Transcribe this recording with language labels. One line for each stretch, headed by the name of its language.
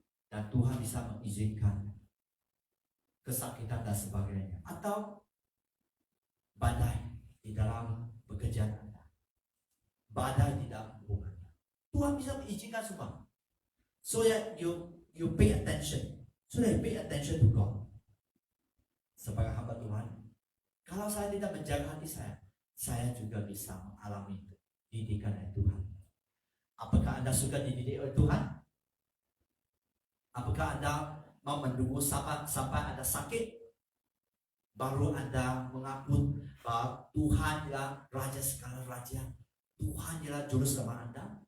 Indonesian: Dan Tuhan bisa mengizinkan kesakitan dan sebagainya. Atau badai di dalam pekerjaan Anda. Badai di dalam hubungan Anda. Tuhan bisa mengizinkan semua.
English: So that you pay attention. So that you pay attention to God.
Indonesian: Sebagai hamba Tuhan, kalau saya tidak menjaga hati saya juga bisa mengalami didikan dari Tuhan. Apakah Anda suka dididik oleh Tuhan? Apakah Anda mau menunggu sampai Anda sakit baru Anda mengaku bahwa Tuhan adalah Raja segala raja, Tuhan adalah juru selamat Anda?